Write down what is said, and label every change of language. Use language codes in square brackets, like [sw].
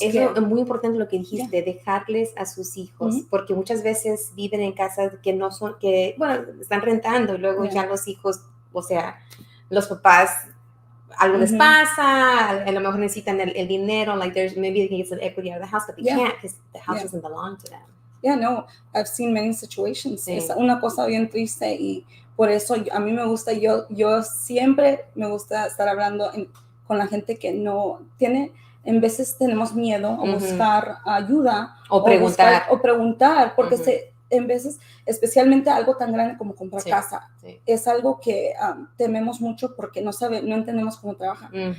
[es] Es muy importante lo que dijiste, dejarles a sus hijos, porque muchas veces viven en casas que no son, están rentando y luego ya los hijos, o sea, los papás, algo les pasa, a lo mejor necesitan el dinero, [en] like maybe they can get some equity out of the house, but they can't because the house doesn't belong to them. Yeah, no, I've seen many situations. [es] Es una cosa bien triste y por eso a mí me gusta, yo siempre me gusta estar hablando con la gente que no tiene, en veces tenemos miedo a buscar ayuda o preguntar porque en veces, especialmente algo tan grande como comprar casa, es algo que tememos mucho porque no entendemos cómo trabaja.